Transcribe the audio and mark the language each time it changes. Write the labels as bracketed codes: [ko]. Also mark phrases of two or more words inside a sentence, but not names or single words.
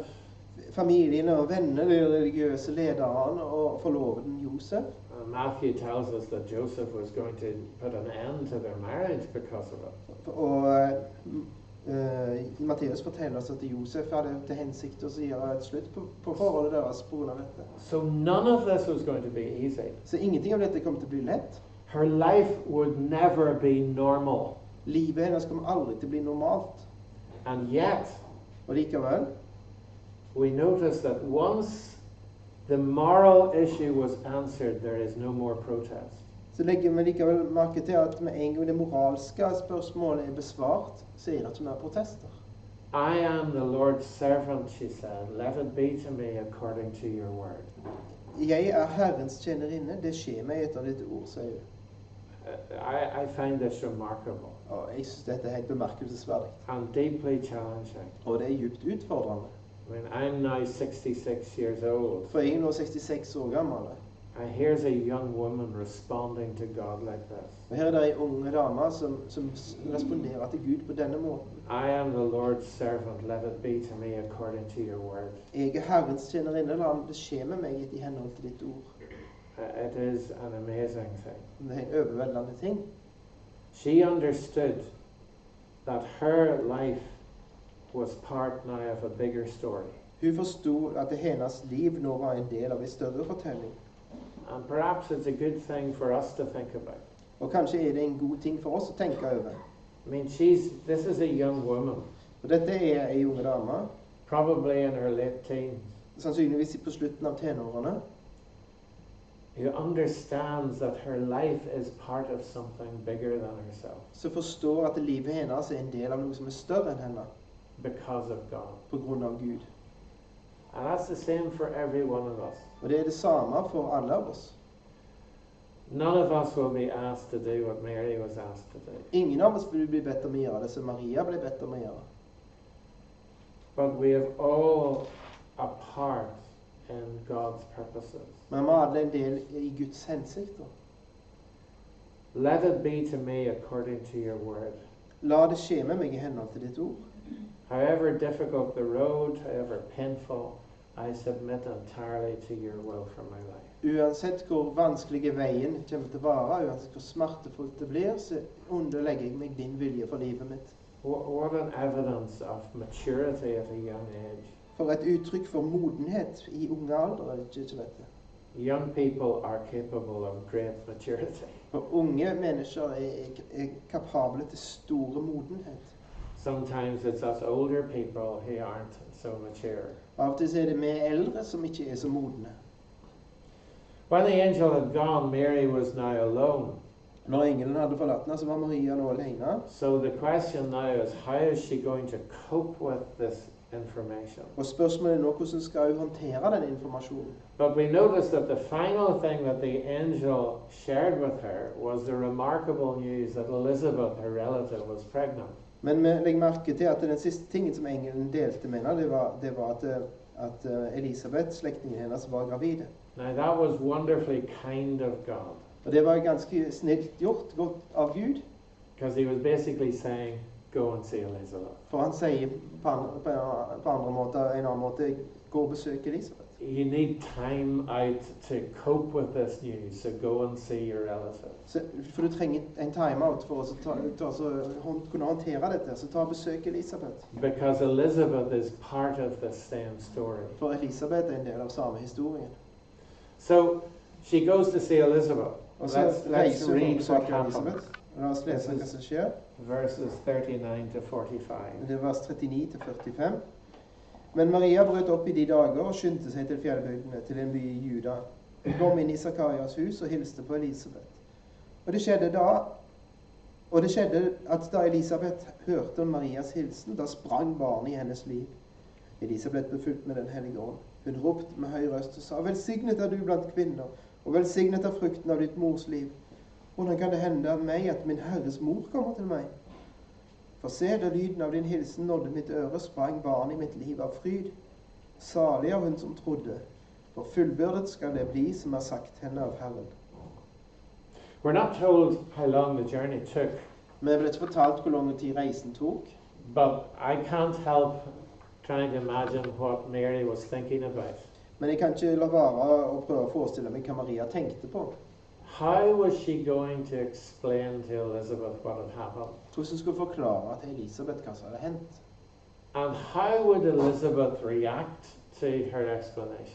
[no] Familien og venner, de religiøse lederne og forloveden Josef. [en] Matthew tells us that Joseph was going to put an end to their marriage because of it. [no] Og Matteus forteller oss at Josef hadde til hensikt å gjøre et slutt på forholdet deres på grunn av dette. [en] So none of this was going to be easy. [no] Så ingenting av dette kom til å bli lett. [en] Her life would never be normal. [no] Livet hennes kom aldri til å bli normalt. [en] And yet, [no] Og likevel, [en] we notice that once the moral issue was answered, there is no more protest. [no] så legger vi likevel merke til at med en gang det moralske spørsmålet er besvart, så er det ikke mer protester. [en] I am the Lord's servant, she said. Let it be to me according to your word. [no] Jeg er Herrens tjenerinne, det skjer meg etter ditt ord, sier hun. [en] I find this remarkable [no] Og jeg synes dette er helt bemerkelsesverdig. [en] and deeply challenging. [no] Og det er djupt utfordrende. [en] I mean, I'm now 66 years old. [no] For jeg er nå 66 år gammel. [en] And here's a young woman responding to God like this. [no] Og her er det en unge dame som responderer til Gud på denne måten. [en] I am the Lord's servant. Let it be to me according to your word. [no] Jeg er Herrens tjenerinne, la det skje med meg i henhold til ditt ord. [en] It is an amazing thing. [no] Det er en overveldende ting. [en] She understood that her life was part now of a bigger story. [no] Hun forstod at hennes liv nå var en del av en større fortelling. [en] And perhaps it's a good thing for us to think about. [no] Og kanskje er det en god ting for oss å tenke over. [en] I mean, this is a young woman, [no] Og dette er en unge dame, [en] probably in her late teens, [no] sannsynligvis på slutten av tenårene, [en] who understands that her life is part of something bigger than herself [no] som forstår at livet hennes er en del av noe som er større enn henne, [en] because of God. [no] på grunn av Gud. [en] And that's the same for every one of us. [no] Og det er det samme for alle av oss. [en] None of us will be asked to do what Mary was asked to do. [no] Ingen av oss vil bli bedt om å gjøre det som Maria ble bedt om å gjøre. [en] But we have all a part in God's purposes. [no] Men vi har alle en del i Guds hensikter. [en] Let it be to me according to your word. [no] La det skje med meg i henhold til ditt ord. [en] However difficult the road, however painful, I submit entirely to your will for my life. [no] Uansett hvor vanskelig veien kommer til å være, uansett hvor smertefullt det blir, så underlegger jeg meg din vilje for livet mitt. [en] What an evidence of maturity at a young age. [no] For et uttrykk for modenhet i unge alder, ikke dette. [en] Young people are capable of great maturity. [no] For unge mennesker er kapable til store modenhet. [en] Sometimes it's us older people who aren't so mature. [no] Av og til er det vi eldre som ikke er så modne. [en] When the angel had gone, Mary was now alone. [no] Når engelen hadde forlatt henne, så var Maria nå alene. [en] So the question now is, how is she going to cope with this information? [no] Og spørsmålet er nå, hvordan skal hun håndtere den informasjonen? [en] But we notice that the final thing that the angel shared with her was the remarkable news that Elizabeth, her relative, was pregnant. [no] Men vi legger merke til at den siste tingen som engelen delte med henne, det var at Elisabeth, slektningen hennes, var gravide. [en] Now that was wonderfully kind of God, [no] Og det var ganske snilt gjort, godt av Gud. [en] because he was basically saying, go and see Elizabeth. [no] For han sier på en annen måte, gå og besøk Elisabeth. [en] you need time out to cope with this news, so go and see your relative. [no] For du trenger en time-out for å kunne håndtere dette. Så ta og besøk Elisabeth. [en] Because Elizabeth is part of the same story. [no] For Elisabeth er en del av samme historien. [en] So she goes to see Elizabeth. [no] Og så [en] Let's [no] reiser hun og [en] read what [no] besøker [en] happens. [no] Elisabeth. La oss lese hva som skjer. [en] Verses 39 to 45. [no] Det er vers 39 til 45. Men Maria brøt opp i de dager og skyndte seg til fjellbygdene, til en by i Juda. Hun kom inn i Zakarias hus og hilste på Elisabeth. Og det skjedde at da Elisabeth hørte om Marias hilsen, da sprang barnet i hennes liv. Elisabeth ble fulgt med Den hellige ånd. Hun ropte med høy røst og sa: Velsignet er du blant kvinner, og velsignet er frukten av ditt mors liv. Hvordan kan det hende av meg at min Herres mor kommer til meg? For se, da lyden av din hilsen nådde mitt øre, sprang barnet i mitt liv av fryd. Salig er hun som trodde, for fullbyrdet skal det bli som er sagt henne av Herren. [en] We're not told how long the journey took, [no] Vi ble ikke fortalt hvor lang tid reisen tok, [en] but I can't help trying to imagine what Mary was thinking about. [no] men jeg kan ikke la være å prøve å forestille meg hva Maria tenkte på. [en] How was she going to explain to Elizabeth what had happened? [no] Hvordan skulle hun forklare til Elisabeth hva som hadde hendt? [en] And how would Elizabeth react to her explanation?